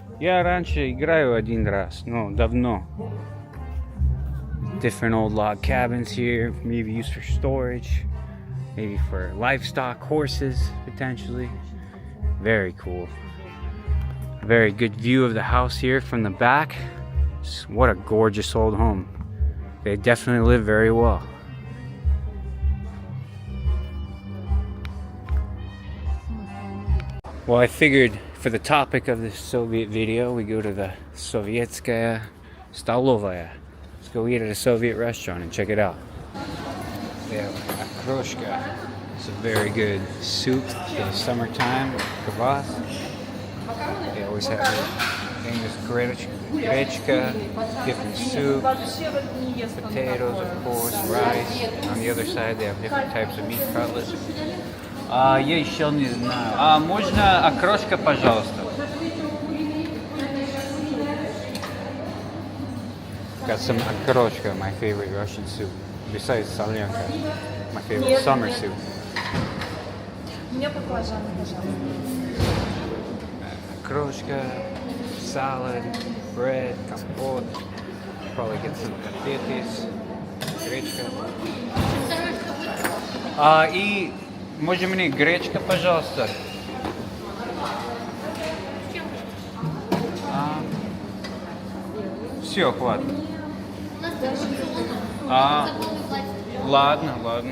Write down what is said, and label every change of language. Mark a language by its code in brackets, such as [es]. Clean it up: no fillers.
[ru] Я раньше играю один раз, но давно. [en] Different old log cabins here, maybe used for storage, maybe for livestock, horses, potentially. Very cool. Very good view of the house here from the back. What a gorgeous old home. They definitely live very well. Well, I figured for the topic of this Soviet video, we go to the Sovietskaya Stolovaya. Let's go eat at a Soviet restaurant and check it out. They have akroshka. It's a very good soup for the summertime, kvass. They always have famous grechka, different soups, potatoes, of course, rice. On the other side, they have different types of meat cutlets. [ru] Я еще не знаю. Можно окрошка, пожалуйста? [en] Got some окрошка, my favorite Russian soup. Besides solyanka, my favorite summer soup. [ru] Мне баклажаны, пожалуйста. Окрошка, [en] salad, bread, [ru] компот. [en] Probably get some [ru] котлеты, гречка. И можно мне гречка, пожалуйста? Все, хватит. Ладно, ладно.